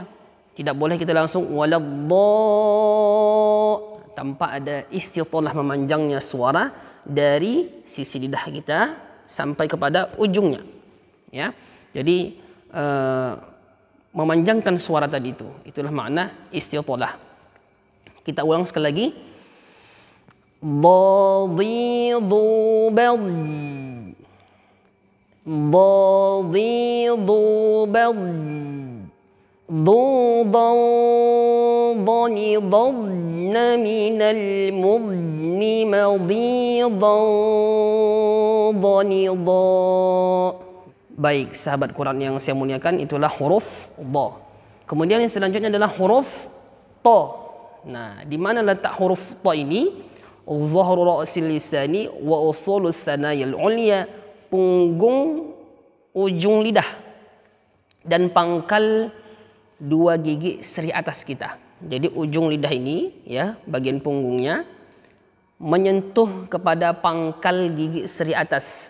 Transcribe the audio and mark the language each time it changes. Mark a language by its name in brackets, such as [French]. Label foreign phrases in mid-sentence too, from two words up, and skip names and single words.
[Indonesian] Tidak boleh kita langsung waladh tanpa ada istitalah memanjangnya suara dari sisi lidah kita sampai kepada ujungnya. Ya, jadi memanjangkan suara tadi itu. Itulah makna istitalah. Kita ulang sekali lagi. Dhadhidu bad, [Arabic] ضاضيض بض ضوضا ضن ضن من المضن مضيضا ضن ضا. [Indonesian] Baik, sahabat Quran yang saya muliakan, itulah huruf dha. Kemudian yang selanjutnya adalah huruf ta. Nah, di mana letak huruf ta ini? [Arabic] ظهر رأس اللسان وأصول الثنايا العليا, [Indonesian] punggung ujung lidah dan pangkal dua gigi seri atas kita. Jadi ujung lidah ini, ya, bagian punggungnya menyentuh kepada pangkal gigi seri atas.